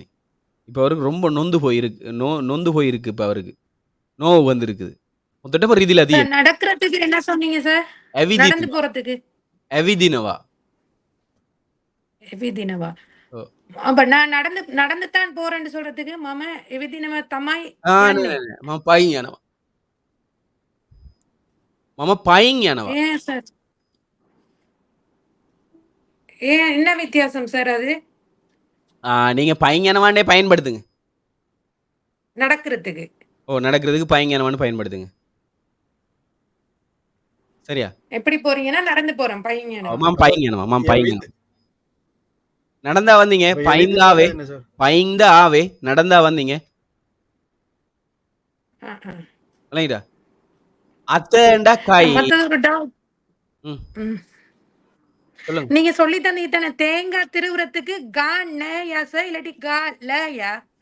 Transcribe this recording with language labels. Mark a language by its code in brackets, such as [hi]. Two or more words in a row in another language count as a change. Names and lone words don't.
[ta] இப்ப அவருக்கு ரொம்ப நொந்து போயிருக்கு. இப்ப அவருக்கு நோவு வந்திருக்குது. மொத்தமா ரிதில சார் தீயன். நடக்கிறதுக்கு என்ன சொன்னீங்க சார்? நடந்து போறதுக்கு [si] அவிதினவா. எவிதினவா? ஓ. [ta] அப்ப நான் நடந்து நடந்து தான் போறேன்னு சொல்றதுக்கு மாமா [si] ඇවිදිනවා තමයි [ta] යන්නේ. [si] මම පයින් යනවා. මම පයින් යනවා. [ta] ஏன் சார்? ஏன் என்ன வித்தியாசம் சார் அது? நீங்க [si] පයින් යනවා [ta] பயன்படுத்துங்க. நடக்கிறதுக்கு. நடக்கிறதுக்கு [si] පයින් යනවා [ta] பயன்படுத்துங்க. சரியா? எப்படி போறீங்கன்னா நடந்து போறேன் பையன். [si] මම පයින් යනවා. මම පයින් යනවා. [ta] நடந்தா வந்தீங்க. [si] පයින්ද ආවේ පයින්ද ආවේ [ta] நடந்தா வந்தீங்க. விளங்கிட்டா? அத்தேண்டா காய். மத்தது ஒரு டவுட். சொல்லுங்க. நீங்க சொல்லி தந்தீங்க தானே தேங்காய் திருவுறத்துக்கு காணயா சார் இல்லாட்டி காலயா?